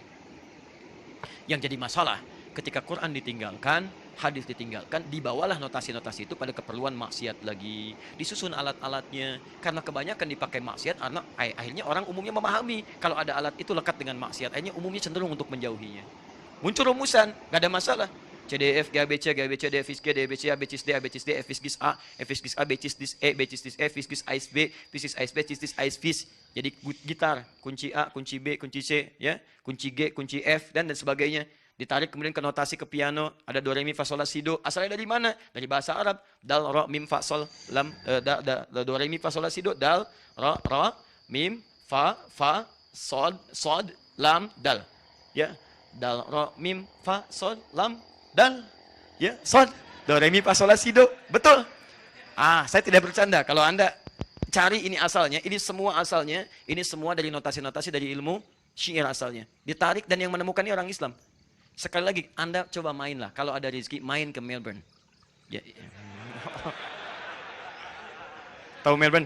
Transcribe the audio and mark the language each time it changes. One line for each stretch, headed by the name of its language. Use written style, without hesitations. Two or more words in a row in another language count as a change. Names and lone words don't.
Indonesian: Yang jadi masalah, ketika Quran ditinggalkan, hadis ditinggalkan, dibawalah notasi-notasi itu pada keperluan maksiat lagi. Disusun alat-alatnya. Karena kebanyakan dipakai maksiat, akhirnya orang umumnya memahami. Kalau ada alat itu lekat dengan maksiat, akhirnya umumnya cenderung untuk menjauhinya. Muncul rumusan, gak ada masalah. CDF, GABC, GABC, D, FIS G, D, BC, A, BCIS D, A, BCIS D, FIS GIS A, FIS GIS A, BCIS DIS E, BCIS DIS E, FIS GIS AIS B, FIS AIS B, CIS DIS AIS FIS. Jadi gitar, kunci A, kunci B, kunci C, ya, kunci G, kunci F, dan sebagainya. Ditarik kemudian ke notasi ke piano, ada do, re, mi, fa, sol, la, si, do. Asalnya dari mana? Dari bahasa Arab. Dal, ro, mim, fa, sol, lam, do, re, mi, fa, sol, la, si, do. Dal, ro, mim, fa, sod, lam, dal. Ya, dal, ro, mim, fa, sol, lam, dal. Ya, sol, do, re, mi, fa, sol, la, si, do. Betul. Saya tidak bercanda. Kalau Anda cari ini asalnya, ini semua asalnya, ini semua dari notasi-notasi dari ilmu syair asalnya. Ditarik dan yang menemukan ini orang Islam. Sekali lagi, Anda coba mainlah. Kalau ada rezeki, main ke Melbourne. Ya. Tahu Melbourne?